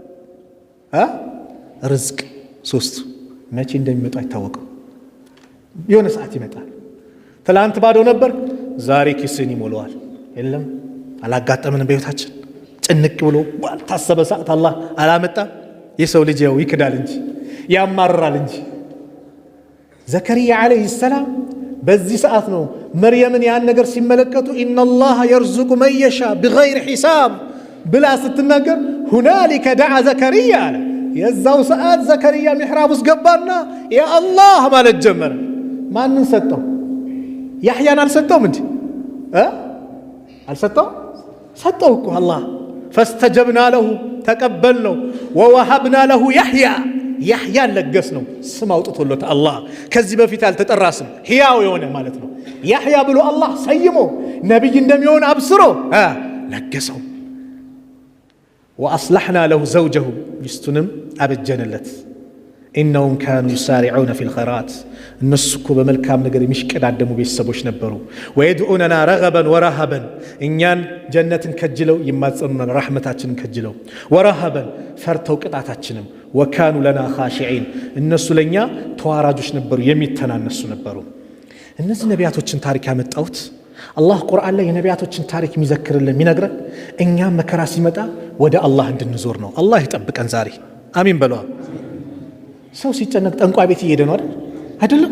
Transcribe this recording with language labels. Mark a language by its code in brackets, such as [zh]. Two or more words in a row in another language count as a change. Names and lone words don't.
[am] ርዝቅ ሶስት መቼ እንደሚመጣ አይታወቅም የሆነ ሰዓት ይመጣል ትላንት ባዶ ነበር ዛሬ ኪስን ይሞላዋል የለም አላጋጠመንም በህይወታችን ጭንቅ ብሎ ባልታሰበ ሰዓት አላህ አላመጣ የሰው ልጅ ያው ይክዳል እንጂ ያማራል እንጂ ዘከርያ አለይሂ ሰላም በዚህ ሰዓት ነው መርየምን ያን ነገር ሲመለከቱ [ar] إن الله يرزق من يشاء بغير حساب [am] ብላ ስትናገር [ar] هنالك دعا زكريا [am] አለ የዛው ሰዓት ዘከርያ ሚሕራብ ውስጥ ገባና ያ አላህ ማለት ጀመረ ማንን ሰጠው ያህያን አልሰጠውም እንዴ አልሰጠው ሰጠው እኮ አላህ [ar] فاستجبنا له [am] ተቀበልነው [ar] ووهبنا له [am] ያህያ ለገስ ነው ስም አውጥቶለት አላህ ከዚህ በፊት ያልተጠራ ስም ሕያው የሆነ ማለት ነው ያህያ ብሎ አላህ ሰይሞ ነብይ እንደሚሆን አብስሮ ለገሰው [ar] واصلحنا له زوجه [am] ሚስቱንም አበጀነለት [ar] إنهم كانوا يسارعون في الخيرات [am] እነሱ እኮ በመልካም ነገር የሚሽቀዳደሙ ቤተሰቦች ነበሩ [ar] ويدعوننا رغبا ورهبا [am] እኛን ጀነትን ከጅለው ይማጸኑና ረህመታችንን ከጅለው ورهبا ፈርተው ቅጣታችንም [ar] وكانوا لنا خاشعين [am] እነሱ ለኛ ተዋራጆች ነበሩ የሚተናነሱ ነበሩ እነዚህ ነቢያቶችን ታሪክ ያመጣውት አላህ ቁርአን ላይ የነቢያቶችን ታሪክ የሚዘክርልን የሚነግረን እኛም መከራ ሲመጣ ወደ አላህ እንድንዞር ነው አላህ ይጠብቀን ዛሬ አሚን በለዋ። ሰው ሲጨነቅ ጠንቋይ ቤት እየሄደ ነው አይደለም?